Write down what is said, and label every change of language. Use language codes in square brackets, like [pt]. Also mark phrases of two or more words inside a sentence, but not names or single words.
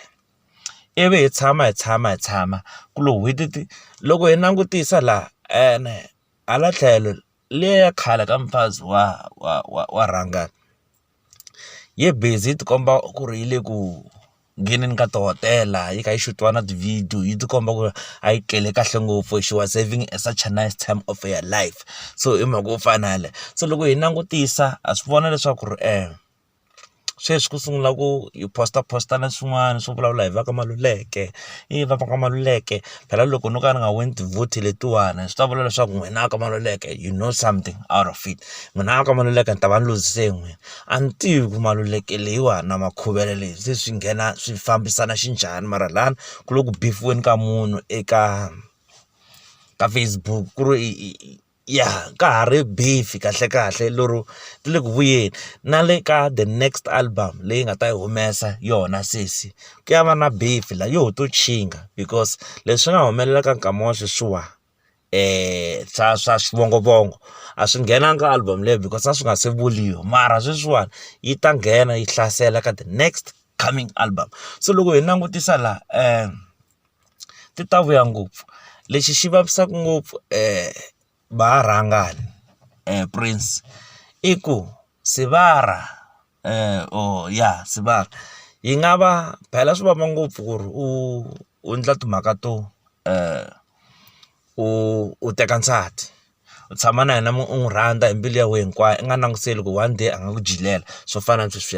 [ts] Ivi hi tshama ku loko hi langutisa laha hala tlhelo leya khale ka mfazi wa Rhangani yi busy yi ti komba ku ri yi le ku ngheneni ka tihotela yi kha yi xutiwa na ti-video, yi ti komba ku a yi tlele kahle ngopfu, [en] she was having such a nice time of her life. [ts] So i mhaka yo fana yaleyo. So loko hi langutisa ha swi vona leswaku ri sweswi ku sungula ku hi posta na swin'wana swo vulavula hi va ka Maluleke, va ka Maluleke phela loko no ka ni nga wini ti-vote letiwani swi ta vula leswaku n'wina ka Maluleke [en] you know something out of it. [ts] N'wina ka Maluleke ni ta va ni luzise n'wina, a ni tivi ku Maluleke leyiwani na makhuvele leyi se swi nghena swi fambisana xinjhani, mara lani ku le ku beefiweni ka munhu eka Facebook ku ri ka ha ri beef kahle lero ti le ku vuyeni. Na le ka [en] the next album [ts] leyi nga ta yi humesa yona sesi ku ya va na beef la yo to chinga, because leswi nga humelela ka nkama wa sweswiwa swa swivongovongo a swi nghenanga ka album leyo because a swi nga se vuliwa, mara sweswiwani yi ta nghena yi hlasela ka [en] the next coming album. [ts] So loko hi langutisa laha ti ta vuya ngopfu. Lexi xi vavisaka ngopfu va Rhangani Prince i ku Sivara Sivara yi nga va phela swi vava ngopfu ku ri u endla timhaka to u teka nsati u tshama na yena u n'wi rhandza hi mbilu ya wena hinkwayo, i nga langutiseli ku [en] one day [ts] a nga ku jilela swo fana na sweswiya.